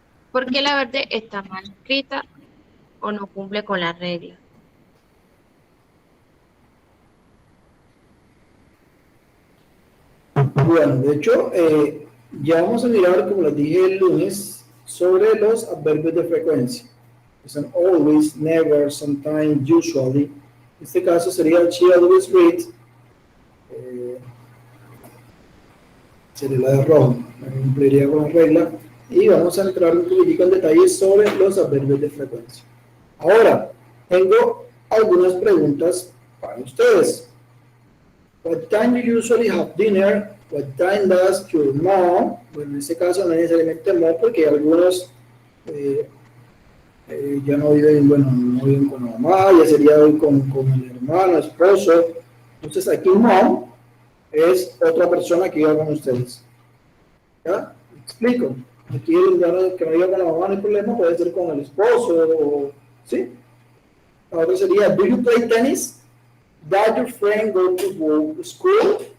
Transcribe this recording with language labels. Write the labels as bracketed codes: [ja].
[es] Porque la verde está mal escrita o no cumple con la regla. Bueno, de hecho, ya vamos a mirar, como les dije el lunes, sobre los adverbios de frecuencia. Que son always, never, sometimes, usually. En este caso sería [en] she always reads. [es] Sería la de rojo. Me cumpliría con la regla. Y vamos a entrar un poquitico en detalles sobre los adverbios de frecuencia. Ahora, tengo algunas preguntas para ustedes. [en] What time do you usually have dinner? What time does your mom? [es] Bueno, en este caso no necesariamente mom porque algunos eh, ya no viven, bueno, no viven con la mamá, ya sería hoy con el hermano, esposo. Entonces aquí mom es otra persona que vive con ustedes. ¿Ya? ¿Me explico? Aquí el hermano que no vive con la mamá no hay problema, puede ser con el esposo, o, ¿sí? Ahora sería, [en] do you play tennis? Does your friend go to school?